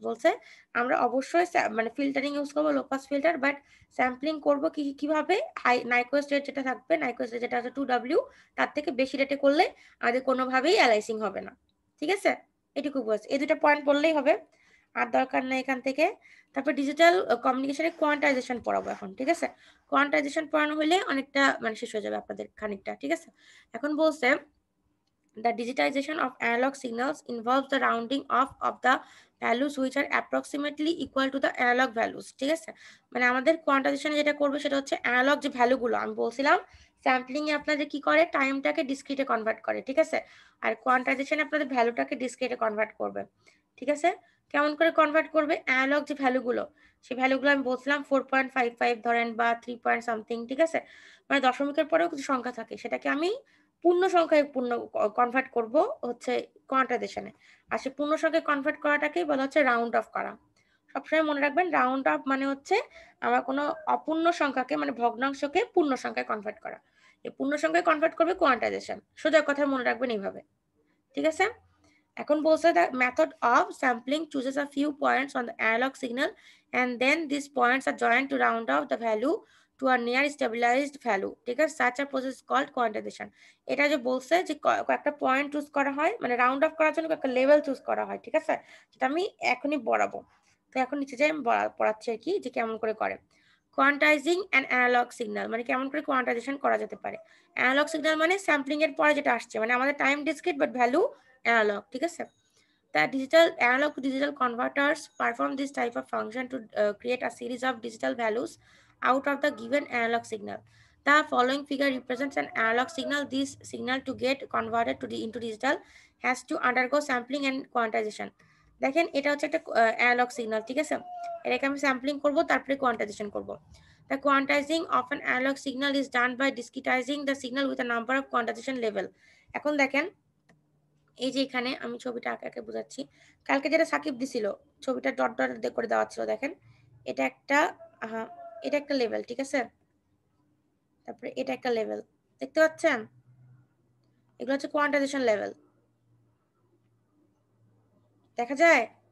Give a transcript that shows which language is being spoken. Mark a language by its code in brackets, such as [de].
[bn] বলছে আমরা অবশ্যই মানে ফিল্টারিং ইউজ করবো low pass filter, but sampling করবো কিভাবে, হাই নাইকুয়েস্ট রেট যেটা থাকবে, নাইকুয়েস্ট রেট যেটা আছে 2W, তার থেকে বেশি রেটে করলে আমাদের কোনোভাবেই অ্যালাইসিং হবে না, ঠিক আছে। এটুকু বলছে, এই দুটো পয়েন্ট বললেই হবে, আর দরকার নেই এখান থেকে। তারপর ডিজিটাল কমিউনিকেশনে কোয়ান্টাইজেশন পড়াবো এখন, ঠিক আছে। কোয়ান্টাইজেশন পড়ানো হলে অনেকটা মানে শেষ হয়ে যাবে আপনাদের খানিকটা, ঠিক আছে। এখন বলছে [en] the digitization of analog signals involves the rounding off of the values which are approximately equal to the analog values, [bn] ঠিক আছে। মানে আমাদের কোয়ান্টাইজেশনে যেটা করবে সেটা হচ্ছে অ্যানালগ যে ভ্যালুগুলো আমি বলছিলাম, স্যাম্পলিং এ আপনাদের কি করে, টাইমটাকে ডিসক্রিটে কনভার্ট করে, ঠিক আছে। আর কোয়ান্টাইজেশনে আপনাদের ভ্যালুটাকে ডিসক্রিটে কনভার্ট করবে, ঠিক আছে। কেমন করে কনভার্ট করবে, অ্যানালগ যে ভ্যালুগুলো, সেই ভ্যালুগুলো আমি বলছিলাম 4.55 ধরেন বা 3 পয়েন্ট সামথিং, ঠিক আছে। মানে দশমিকের পরেও কিছু সংখ্যা থাকে, সেটাকে আমি পূর্ণ সংখ্যায় কনভার্ট করব হচ্ছে কোয়ান্টাইজেশনে। আর সেই পূর্ণ সংখ্যায় কনভার্ট করাটাকেই বলা হচ্ছে রাউন্ড অফ করা। সবসময় মনে রাখবেন রাউন্ড অফ মানে হচ্ছে আমার কোনো অপূর্ণ সংখ্যাকে মানে ভগ্নাংশকে পূর্ণ সংখ্যায় কনভার্ট করা। এই পূর্ণ সংখ্যায় কনভার্ট করবে কোয়ান্টাইজেশন, সোজা কথা মনে রাখবেন এইভাবে, ঠিক আছে। এখন বলছে [en] the method of sampling chooses a few points on the analog signal and then these points are joined to round off the value to a near stabilized value, [bn] ঠিক আছে। [en] such a process is called quantization। [bn] এটা যে বলছে যে কয়েকটা point choose করা হয়, মানে রাউন্ড অফ করার জন্য একটা লেভেল চুজ করা হয়, ঠিক আছে। যেটা আমি এখনই পড়াবো, তো এখন নিচে যাই আমি পড়াচ্ছি আর কি যে কেমন করে করে। কোয়ান্টাইজিং অ্যান্ড অ্যানালগ সিগন্যাল, মানে কেমন করে কোয়ান্টাইজেশন করা যেতে পারে। অ্যানালগ সিগন্যাল মানে স্যাম্পলিং এর পরে যেটা আসছে, মানে আমাদের time discrete but value analogue, ঠিক আছে। [en] The digital analog to digital converters perform this type of function to create a series of digital values out of the given analog signal. The following figure represents an analog signal. This signal to get converted into digital has to undergo sampling and quantization. [bn] দেখেন এটা হচ্ছে একটা analog signal, ঠিক আছে। এটাকে আমি sampling করব, তারপরে কোয়ান্টাইজেশন করব। [en] The quantizing of an analog signal is done by discretizing the signal with a number of quantization level. [bn] এখন দেখেন এই যে এখানে আমি ছবিটা আঁকে আঁকে বোঝাচ্ছি, কালকে যেটা সাকিব দিছিল ছবিটা ডট ডট করে দেওয়া ছিল, দেখেন এটা একটা এটা একটা লেভেল, ঠিক আছে। তারপরে এটা একটা লেভেল, দেখতে পাচ্ছেন, এগুলো হচ্ছে কোয়ান্টাইজেশন লেভেল, দেখা যায়।